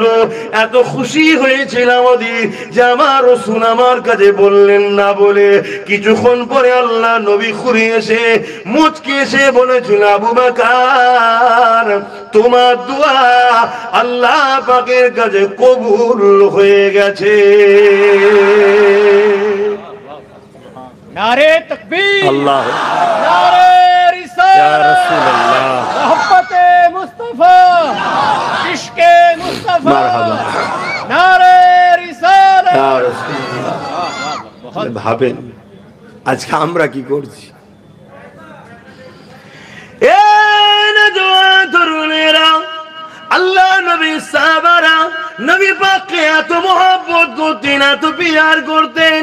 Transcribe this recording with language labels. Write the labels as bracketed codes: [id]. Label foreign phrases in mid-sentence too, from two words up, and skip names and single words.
[bn] এত খুশি হয়েছিলাম ওদিন যে আমার রাসূল আমার কাছে বললেন না বলে কিছুক্ষণ পরে আল্লাহ নবী ঘুরে এসে মুচকি এসে বলেছিল, আবু বকর তোমার দোয়া আল্লাহ পাকের কাছে কবুল হয়ে গেছে। [ur] نعرۂ تکبیر, আল্লাহ نعرۂ رسالت, یا رسول اللہ, محبتِ مصطفیٰ، عشقِ مصطفیٰ, मरहबा, نعرۂ رسالت. یا رسول اللہ. [bn] ভাবেন আজকে আমরা কি করছি? এ নওজোয়ান তরুণেরা, আল্লাহ নবী সাহাবারা নবী পাককে এত মহব্বত করতেন, এত পিয়ার করতেন।